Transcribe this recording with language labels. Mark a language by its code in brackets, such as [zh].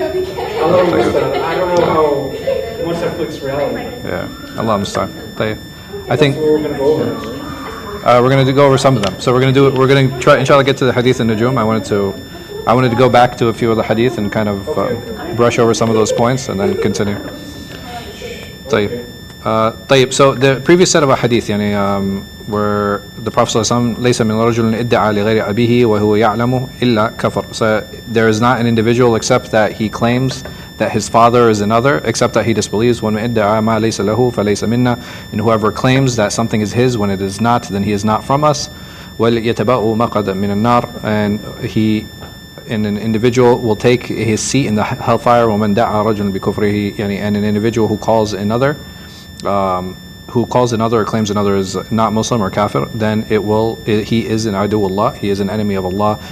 [en] I don't know how much Netflix reality. Yeah. Allah Mustaan. I think we're going to go over. we're going to go over some of them. So we're going to try, inshallah, get to the hadith and Nujum. I wanted to go back to a few of the hadith and kind of brush over some of those points and then continue. [ar] طيب. [en] So the previous set of hadith where the Prophet ﷺ [ar] ليس من رجل ادعى لغير أبيه وهو يعلم إلا كفر. [en] So there is not an individual except that he claims that his father is another, except that he disbelieves. [ar] ومن ادعى ما ليس له فليس منا. [en] And whoever claims that something is his when it is not, then he is not from us. [ar] وَلْيَتَبَأُ مَقَدًا مِنَ النَّارِ. [en] And an individual will take his seat in the hellfire. [ar] ومن دعا رجل بكفره, [en] and an individual who calls another or claims another is not Muslim or kafir, then he is an adu Allah, he is an enemy of Allah.